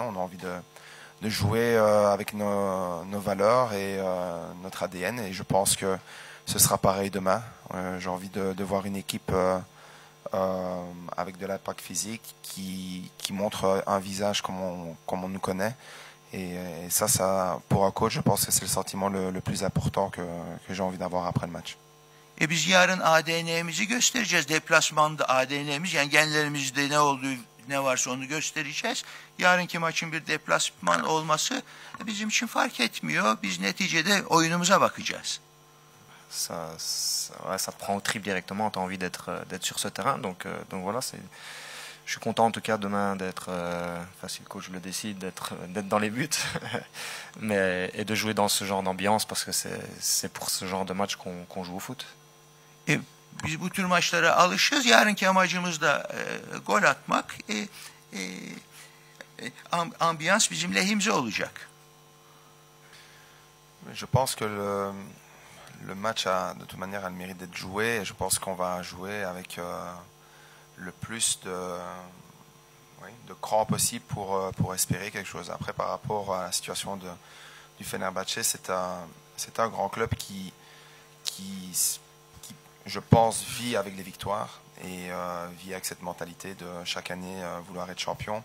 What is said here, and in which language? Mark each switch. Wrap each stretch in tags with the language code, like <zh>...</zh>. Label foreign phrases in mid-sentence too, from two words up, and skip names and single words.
<fr>Non, on a envie de jouer avec nos valeurs et notre ADN et je pense que ce sera pareil demain. J'ai envie de voir une équipe avec de l'impact physique qui montre un visage comme on nous connaît et ça pour un coach je pense que c'est le sentiment le plus important que j'ai envie d'avoir après le match.</fr> <tr>Biz yarın ADN'mizi göstereceğiz. Deplasmanda ADN'miz yani genlerimizde ne varsa onu göstereceğiz. Yarınki maçın bir deplasman olması bizim için fark etmiyor. Biz neticede oyunumuza bakacağız.</tr> <fr>Ça prend au trip directement, tu as envie d'être sur ce terrain. Donc voilà, je suis content en tout cas demain d'être, si le coach le décide, d'être dans les buts et de jouer dans ce genre d'ambiance parce que c'est pour ce genre de match qu'on joue au foot.</fr> <tr>Biz bu tür maçlara alışığız. Yarınki amacımız da gol atmak. Ambiyans bizim lehimize olacak.</tr> <fr>Je pense que le match de toute manière a le mérite d'être joué et je pense qu'on va jouer avec le plus de cran possible pour espérer quelque chose. Après, par rapport à la situation du Fenerbahçe, c'est un grand club qui, je pense, vit avec les victoires et vit avec cette mentalité de chaque année vouloir être champion.</fr>